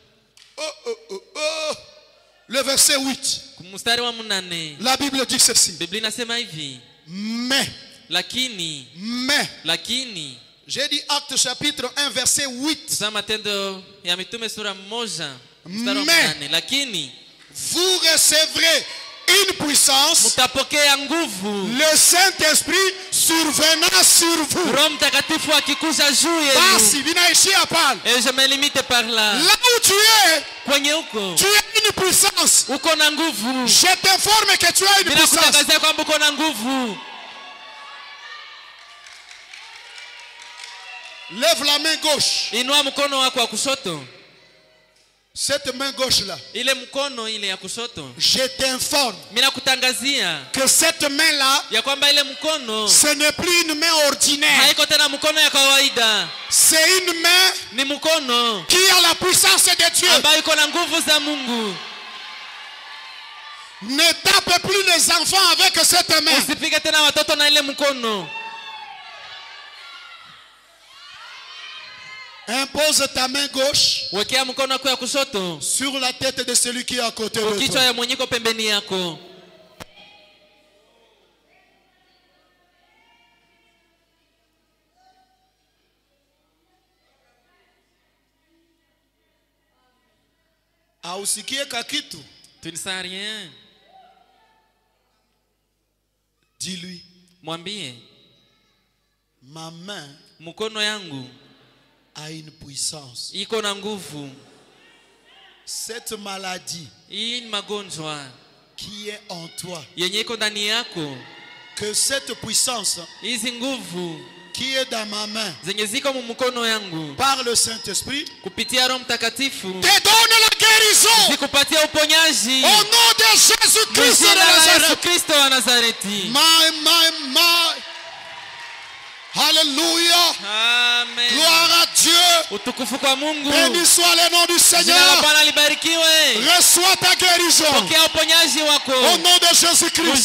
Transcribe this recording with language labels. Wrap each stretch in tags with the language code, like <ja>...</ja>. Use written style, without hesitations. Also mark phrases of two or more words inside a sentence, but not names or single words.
<fr>Le verset 8.</fr> <sw>mstari wa 8.</sw> <fr>La Bible dit ceci.</fr> <sw>Biblia inasema hivi,</sw> <fr>Mais,</fr> <sw>lakini</sw> <fr>j'ai dit Acte chapitre 1 verset 8.</fr> <sw>tusema Matendo ya Mitume sura 1 mstari wa</sw> <fr>Mais</fr> <sw>8, lakini</sw> <fr>vous recevrez une puissance,</fr> <sw>mtapokea nguvu</sw> <fr>le Saint-Esprit survenant sur vous.</fr> <sw>Roho Mtakatifu akikuja juu Basi yenu. vinaishia pale.</sw> <fr>Et je me limite par là. Là où tu es,</fr> <sw>Kwenye huko</sw> <fr>tu as une puissance.</fr> <sw>uko na nguvu.</sw> <fr>Je t'informe que tu as une puissance.</fr> <sw>Ninakutangazia kwamba uko na nguvu.</sw> <fr>Lève la main gauche.</fr> <sw>Inua mkono wako wa kushoto.</sw> <fr>Cette main gauche-là,</fr> <sw>ile mkono ile ya kushoto,</sw> <fr>je t'informe</fr> <sw>mimi nakutangazia</sw> <fr>que cette main-là,</fr> <sw>ya kwamba ile mkono</sw> <fr>ce n'est plus une main ordinaire.</fr> <sw>haiko tena mkono ya kawaida.</sw> <fr>C'est une main</fr> <sw>Ni mkono</sw> <fr>qui a la puissance de Dieu.</fr> <sw>ambayo iko na nguvu za Mungu.</sw> <fr>Ne tape plus les enfants avec cette main.</fr> <sw>Usipige tena watoto na ile mkono.</sw> <fr>Impose ta main gauche</fr> <sw>Wekea mkono wako ya kushoto</sw> <fr>sur la tête de celui qui est à côté de</fr> <sw>kichwa</sw> <fr>toi.</fr> <sw>ya mwenye iko pembeni yako. Ausikie kakitu.</sw> <fr>Tu ne sais rien. Dis-lui,</fr> <sw>Mwambie</sw> <fr>ma main</fr> <sw>mkono yangu</sw> <fr>a une puissance.</fr> <sw>iko na nguvu.</sw> <fr>Cette maladie</fr> <sw>Hii ni magonjwa</sw> <fr>qui est en toi,</fr> <sw>yenye iko ndani yako.</sw> <fr>que cette puissance</fr> <sw>Hizi nguvu</sw> <fr>qui est dans ma main,</fr> <sw>zenye ziko mkono yangu</sw> <fr>par le Saint-Esprit,</fr> <sw>kupitia Roho Mtakatifu</sw> <fr>te donne la guérison</fr> <sw>zikupatia uponyaji</sw> <fr>au nom de Jésus-Christ de</fr> <sw>jina la Yesu</sw> <fr>Nazareth.</fr> <sw>Kristo wa Nazareti. My. Hallelujah. Amen.</sw> <fr>Gloire à Dieu.</fr> <sw>Utukufu kwa Mungu.</sw> <fr>Béni soit le nom du</fr> <sw>Jina la</sw> <fr>Seigneur.</fr> <sw>Bwana libarikiwe.</sw> <fr>Reçois ta guérison</fr> <sw>Pokea uponyaji wako</sw> <fr>au nom de Jésus-Christ.</fr>